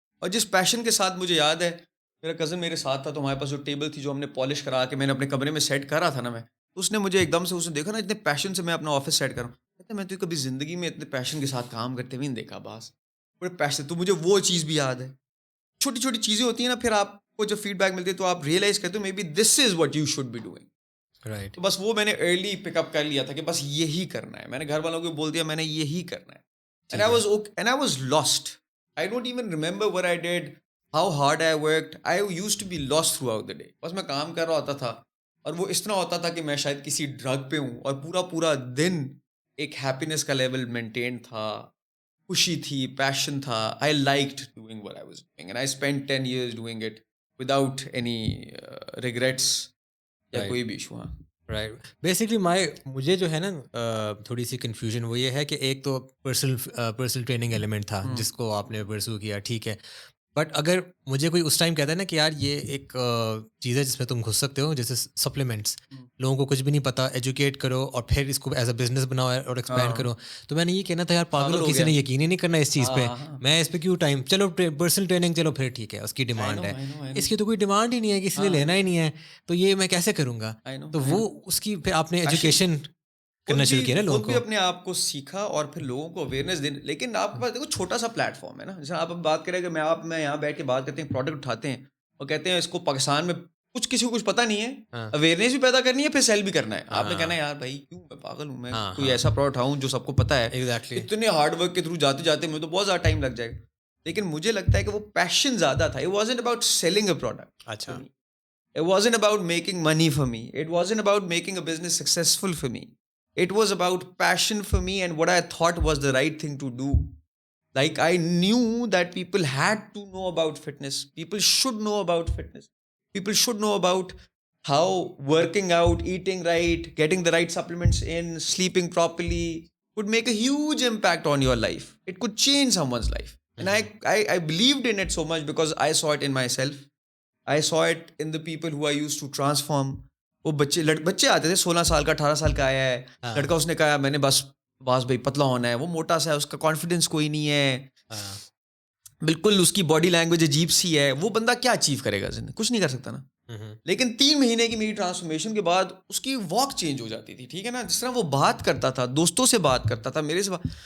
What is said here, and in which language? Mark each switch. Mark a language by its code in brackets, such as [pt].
[ur] اور جس پیشن کے ساتھ, مجھے یاد ہے میرا کزن میرے ساتھ تھا, تو ہمارے پاس جو ٹیبل تھی جو ہم نے پالش کرا کے میں نے اپنے کمرے میں سیٹ کرا تھا نا, میں اس نے مجھے ایک دم سے, اس نے دیکھا نا اتنے پیشن سے میں اپنا آفس سیٹ کروں, کہتا میں تو کبھی زندگی میں اتنے پیشن کے ساتھ کام کرتے ہوئے نہیں دیکھا باس, بڑے پیشن. تو مجھے وہ چیز بھی یاد ہے. چھوٹی چھوٹی چیزیں ہوتی ہیں نا, پھر آپ کو جب فیڈ بیک ملتی ہے تو آپ ریئلائز کرتے ہو [en] Maybe this is what you should be doing. Right. [ur] تو بس وہ میں نے ارلی پک اپ کر لیا تھا کہ بس یہی کرنا ہے. میں نے گھر والوں کو بول دیا میں نے یہی کرنا ہے. [en] And I was lost. I don't even remember what I did, how hard I worked. I used to be lost throughout the day. [ur] بس میں کام کر رہا ہوتا تھا, اور وہ اس طرح ہوتا تھا کہ میں شاید کسی ڈرگ پہ ہوں, اور پورا دن ایک ہیپینس کا لیول مینٹین تھا, خوشی تھی, پیشن تھا. [en] I liked doing what I was doing, and I spent 10 years doing it without any regrets [ur] یا کوئی بھی ایشو. ہاں [en] Right. [ur] بیسکلی مجھے جو ہے نا تھوڑی سی کنفیوژن وہ یہ ہے کہ ایک تو پرسنل ٹریننگ ایلیمنٹ تھا جس کو آپ نے پرسو کیا, ٹھیک ہے. بٹ اگر مجھے کوئی اس ٹائم کہتا ہے نا کہ یار یہ ایک چیز ہے جس میں تم گھس سکتے ہو, جیسے سپلیمنٹس, لوگوں کو کچھ بھی نہیں پتا, ایجوکیٹ کرو اور پھر اس کو ایز اے بزنس بناؤ اور ایکسپینڈ کرو, تو میں نے یہ کہنا تھا یار پاگل ہو, کسی نے یقین ہی نہیں کرنا اس چیز پہ, میں اس پہ کیوں ٹائم. چلو پرسنل ٹریننگ چلو پھر ٹھیک ہے, اس کی ڈیمانڈ ہے, اس کی تو کوئی ڈیمانڈ ہی نہیں ہے, کسی نے لینا ہی نہیں ہے, تو یہ میں کیسے کروں گا. تو وہ اس کی پھر آپ نے ایجوکیشن کرنا شروع کیا نا لوگوں کو, اپنے آپ کو سیکھا اور پھر لوگوں کو اویئرنیس دینے. لیکن آپ کے پاس دیکھو چھوٹا سا پلیٹ فارم ہے نا, جیسے آپ بات کریں کہ میں یہاں بیٹھ کے بات کرتے ہیں, پروڈکٹ اٹھاتے ہیں اور کہتے ہیں اس کو پاکستان میں کسی کو کچھ پتہ نہیں ہے, اویئرنیس بھی پیدا کرنی ہے, پھر سیل بھی کرنا ہے. آپ نے کہنا ہے یار بھائی کیوں, میں پاگل ہوں, میں کوئی ایسا پروڈکٹ اٹھاؤں جو سب کو پتہ ہے. اتنے ہارڈ ورک کے تھرو جاتے جاتے مجھے تو بہت زیادہ ٹائم لگ جائے گا. لیکن مجھے لگتا ہے کہ وہ پیشن زیادہ تھا. [en] It wasn't about selling a product. [ur] اچھا. [en] It wasn't about making money for me. It wasn't about making a business successful for me. It was about passion for me and what I thought was the right thing to do. Like I knew that people had to know about fitness. People should know about fitness. People should know about how working out, eating right, getting the right supplements in, sleeping properly would make a huge impact on your life. It could change someone's life. And I believed in it so much because I saw it in myself. I saw it in the people who I used to transform. [ur] وہ بچے آتے تھے 16 سال کا, 18 سال کا آیا ہے لڑکا, اس نے کہا میں نے بس بھائی پتلا ہونا ہے, وہ موٹا سا ہے, اس کا کانفیڈینس کوئی نہیں ہے, بالکل اس کی باڈی لینگویج عجیب سی ہے, وہ بندہ کیا اچیو کرے گا زندگی, کچھ نہیں کر سکتا نا. لیکن 3 مہینے کی میری ٹرانسفارمیشن کے بعد اس کی واک چینج ہو جاتی تھی, ٹھیک ہے نا, جس طرح وہ بات کرتا تھا, دوستوں سے بات کرتا تھا, میرے سے بات.